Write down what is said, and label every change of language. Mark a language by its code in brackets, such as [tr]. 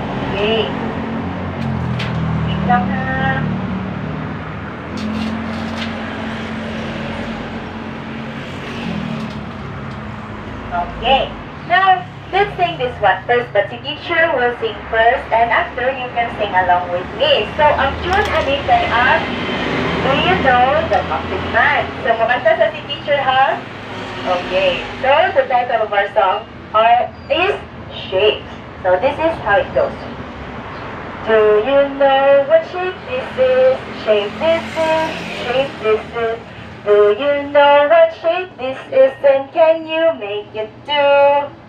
[en] Okay. Wait lang ha. Okay, now let's sing this one first, but the teacher will sing first, and after you can sing along with me. [ceb] So, ang tune ani kay ang Do You Know the Muffin Man? So, kumanta sa si teacher ha? [en] Okay, so the title of our song is Shape. So, this is how it goes. Do you know what shape this is? Shape this is, shape this is. Do you know what shape this is, and can you make it do?